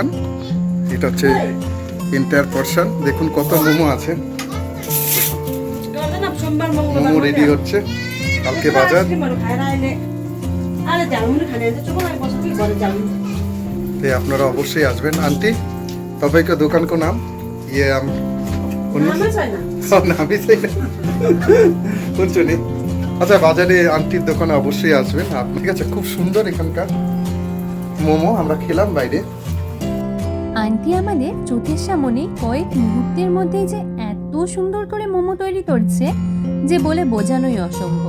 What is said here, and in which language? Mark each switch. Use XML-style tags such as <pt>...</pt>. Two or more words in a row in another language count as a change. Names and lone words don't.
<bn>এটা হচ্ছে এন্টায়ার পোরশন। দেখুন কত মোমো আছে। সোমবার মোমো রেডি হচ্ছে, কালকে বাজার। আরে জালমুড়ি খানে চলো আমি বসে ঘরে যাবো। ते আপনারা অবশ্যই আসবেন।</bn> <ne>आंटी तपाईँको दोकानको नाम ये नामै छैन। नामै छैन हुन्छ नि।</ne> <bn>আচ্ছা বাজারে আন্টির দোকানে অবশ্যই আসবেন আপনি। ঠিক আছে, খুব সুন্দর এখানকার মোমো আমরা খেলাম বাইরে। আন্টি আমাদের চোখের সামনে কয়েক মুহূর্তের মধ্যেই যে এত সুন্দর করে মোমো তৈরি করছে যে বলে বোঝানোই অসম্ভব।</bn>